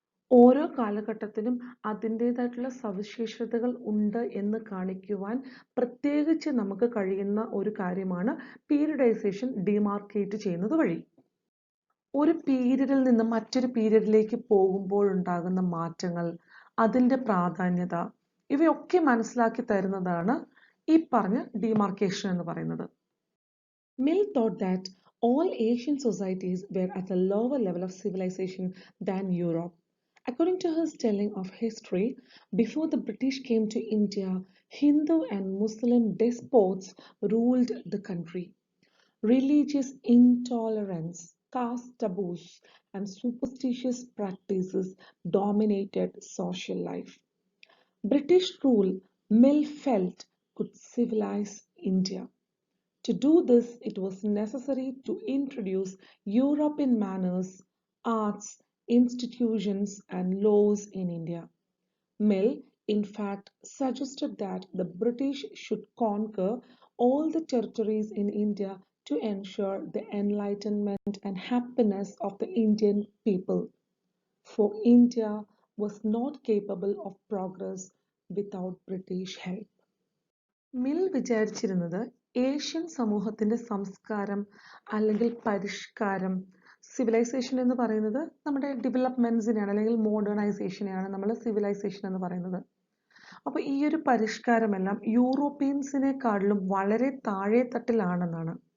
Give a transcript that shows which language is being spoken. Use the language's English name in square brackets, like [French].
[Malayalam] ഓരോ കാലഘട്ടത്തിനും അതിൻ്റെതായിട്ടുള്ള സവിശേഷതകൾ ഉണ്ട് എന്ന് കാണിക്കുവാൻ പ്രത്യേകിച്ച് നമുക്ക് കഴിയുന്ന ഒരു കാര്യമാണ് പീരിയഡൈസേഷൻ ഡിമാർക്കേറ്റ് ചെയ്യുന്നത് വഴി. ഒരു പീരിയഡിൽ നിന്ന് മറ്റൊരു പീരിയഡിലേക്ക് പോകുമ്പോഴുണ്ടാകുന്ന മാറ്റങ്ങൾ, അതിൻ്റെ പ്രാധാന്യത, ഇവയൊക്കെ മനസ്സിലാക്കി തരുന്നതാണ് ഈ പറഞ്ഞ ഡിമാർക്കേഷൻ എന്ന് പറയുന്നത്. [English] Mill thought that all Asian societies were at a lower level of civilization than Europe. According to his telling of history, before the British came to India, Hindu and Muslim despots ruled the country. Religious intolerance, caste taboos, and superstitious practices dominated social life. British rule, Mill felt, could civilize India. To do this, it was necessary to introduce European manners, arts, institutions, and laws in India. Mill, in fact, suggested that the British should conquer all the territories in India to ensure the enlightenment and happiness of the Indian people. For India was not capable of progress without British help. [Malayalam] Mill വിചാരിച്ചിരുന്നത് Asian സമൂഹത്തിന്റെ സംസ്കാരം അല്ലെങ്കിൽ പരിഷ്കാരം, civilisation എന്ന് പറയുന്നത് നമ്മുടെ ഡെവലപ്മെന്റ്സിനെയാണ് അല്ലെങ്കിൽ മോഡേണൈസേഷനെയാണ് നമ്മൾ സിവിലൈസേഷൻ എന്ന് പറയുന്നത്. അപ്പോൾ ഈ ഒരു പരിഷ്കാരമെല്ലാം യൂറോപ്യൻസിനെക്കാളിലും വളരെ താഴെ തട്ടിലാണെന്നാണ്.